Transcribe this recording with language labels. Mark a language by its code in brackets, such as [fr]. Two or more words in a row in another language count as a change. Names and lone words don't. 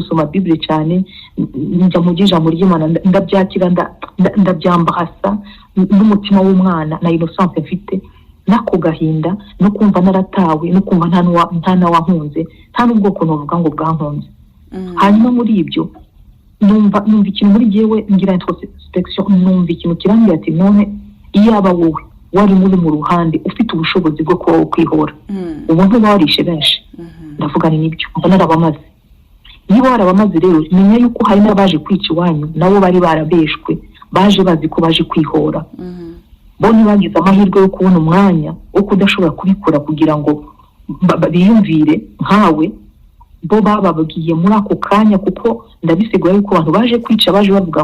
[rw] gusoma Bible cyane njya mu ijambo ry'Imana ndabyakira ndabyambahasa n'umutima w'umwana na innocence mfite nako gahinda no kumva naratawe no kumva nta na wankunze nta n'ubwoko novuga ngo bwankunze hanyuma muri ibyo numva ikintu muri jewe ngira introspection numva ikintu kirangira ati none iyaba wowe wari muri mu ruhande ufite ubushobozi bwo kuba kwihora umuntu barishe benshi ndavuga ni nibyo mbona narabamaze niba warabamaze rero menya yuko hari n'abaje kwica iwanyu nabo bari barabeshwe baje bazi ko baje kwihora bo ntibagize amahirwe yo kubona umwanya wo kudashobora kubikora kugira ngo biyumvire nkawe bo bababwiye muri ako kanya kuko ndabisigura yuko abantu baje kwica baje bavuga